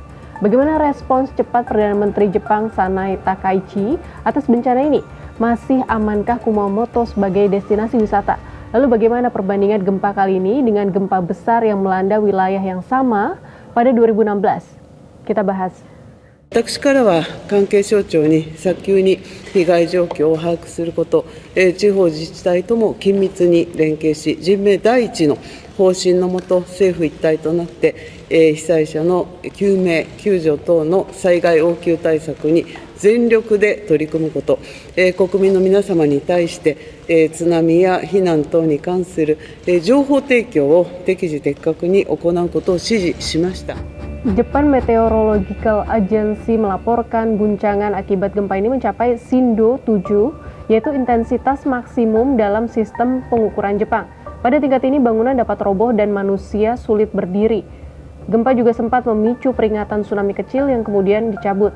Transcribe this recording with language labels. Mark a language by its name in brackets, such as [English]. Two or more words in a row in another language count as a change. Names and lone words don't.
[Indonesian] Bagaimana respons cepat Perdana Menteri Jepang Sanai Takaichi atas bencana ini? Masih amankah Kumamoto sebagai destinasi wisata? Lalu bagaimana perbandingan gempa kali ini dengan gempa besar yang melanda wilayah yang sama pada 2016? Kita bahas. [Japanese] 私からは関係省庁に早急に被害状況を把握すること、地方自治体とも緊密に連携し、人命第一の方針のもと、政府一体となって、被災者の救命・救助等の災害応急対策に全力で取り組むこと、国民の皆様に対して、津波や避難等に関する、情報提供を適時的確に行うことを指示しました。 [Indonesian] Japan Meteorological Agency melaporkan guncangan akibat gempa ini mencapai Shindo 7, yaitu intensitas maksimum dalam sistem pengukuran Jepang. Pada tingkat ini bangunan dapat roboh dan manusia sulit berdiri. Gempa juga sempat memicu peringatan tsunami kecil yang kemudian dicabut.